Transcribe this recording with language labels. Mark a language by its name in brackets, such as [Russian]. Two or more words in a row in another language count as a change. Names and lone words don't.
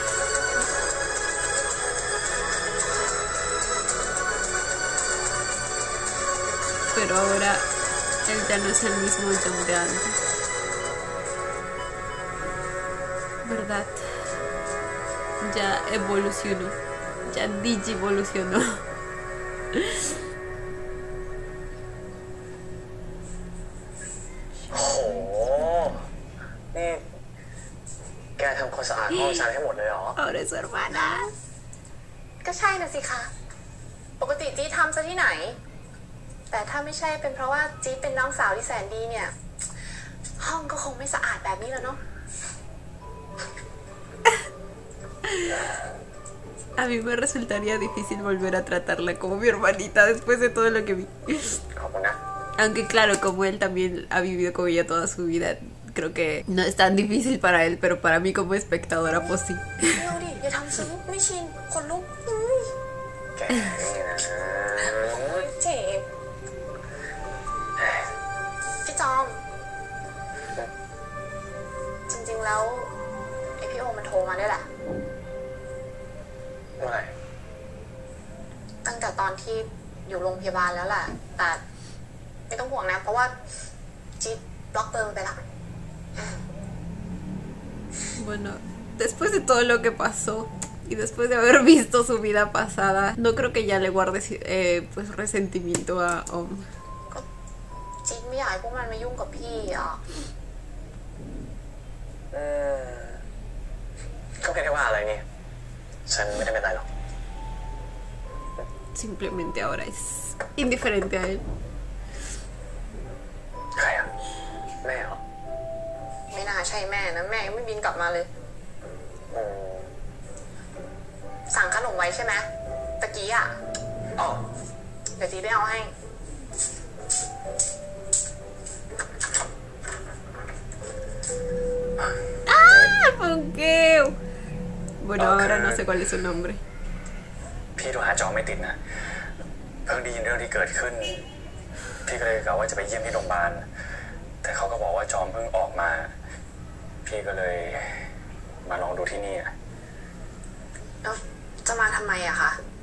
[Spanish] Pero ahora él ya no es el mismo John de antes. ¿Verdad? Ya evolucionó. Ya digivolucionó. [Thai] โอ้โห นี่ แกทำความสะอาดห้องฉันให้หมดเลยเหรอ [Spanish] Ahora es su hermana. [Thai] ก็ใช่น่ะสิคะ ปกติจี๊ดทำซะที่ไหน แต่ถ้าไม่ใช่เป็นเพราะว่าจี๊ดเป็นน้องสาวที่แสนดีเนี่ย ห้องก็คงไม่สะอาดแบบนี้แล้วเนาะ [Spanish] A mí me resultaría difícil volver a tratarla como mi hermanita después de todo lo que vi. [Thai] ขอบคุณนะ [Spanish] Aunque claro, como él también ha vivido con ella toda su vida, creo que no es tan difícil para él, pero para mí como espectadora pues sí. [Thai] เร็วดิอย่าทำซึ้งไม่ชินคนลุก แกนี่นะ เจ็บพี่จอม จริงๆแล้วไอพี่โอมันโทรมาด้วยแหละ เมื่อไหร่ ตั้งแต่ตอนที่อยู่โรงพยาบาลแล้วแหละแต่ไม่ต้องห่วงนะเพราะว่าจิ๊บบล็อกเบอร์มันไปแล้ว [Spanish] Bueno, después de todo lo que pasó y después de haber visto su vida pasada, no creo que ya le guarde pues resentimiento a Om. [Thai] ก็จิ๊บไม่อยากให้พวกมันมายุ่งกับพี่อ่ะ ก็ไม่ได้ว่าอะไรนี่ ฉันไม่ได้เป็นไรหรอก [Spanish] Simplemente ahora es indiferente a él. [Thai] ใครอ่ะ แม่เหรอ ไม่น่าใช่แม่นะแม่ยังไม่บินกลับมาเลย อืม สั่งขนมไว้ใช่ไหมตะกี้อ่ะ อ๋อ เดี๋ยวจีไปเอาให้ [Spanish] Ponqueo. Bueno, ahora no sé cuál es su nombre. [Thai] พี่โทรหาจอไม่ติดนะ เพิ่งได้ยินเรื่องที่เกิดขึ้น พี่ก็เลยกะว่าจะไปเยี่ยมที่โรงพยาบาล แต่เขาก็บอกว่าจอมเพิ่งออกมา พี่ก็เลยมาลองดูที่นี่อะ แล้วจะมาทำไมอะคะ